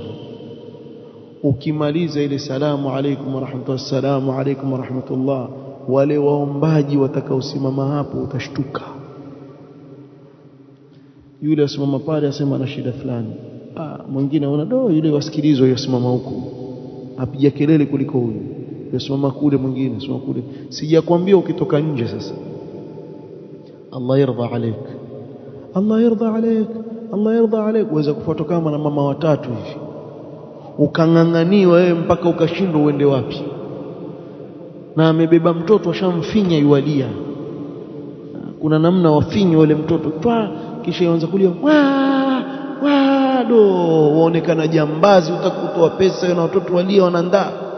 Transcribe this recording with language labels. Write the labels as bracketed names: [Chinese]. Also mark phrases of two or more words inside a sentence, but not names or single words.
[Swahili] Ukimaliza ile [Arabic] السلام عليكم ورحمة الله, السلام عليكم ورحمة الله, [Swahili] wale waombaji watakaosimama hapo utashtuka. Yule asimama pale asema ana shida fulani, mwingine anaona yule wasikilizwa yasimama huko apiga kelele kuliko huyu, yasimama kule, mwingine asimama kule. Sijakwambia ukitoka nje sasa [Arabic] الله يرضى عليك, الله يرضى عليك, الله يرضى عليك, [Swahili] uweza kufuata kama na mama watatu hivi, ukang'ang'aniwa wewe mpaka ukashindwa uende wapi, na amebeba mtoto ashamfinya yualia. Kuna namna wafinya wale mtoto twa, kisha yaanza kulia do, waonekana jambazi, utakutoa pesa na watoto walia wanandaa.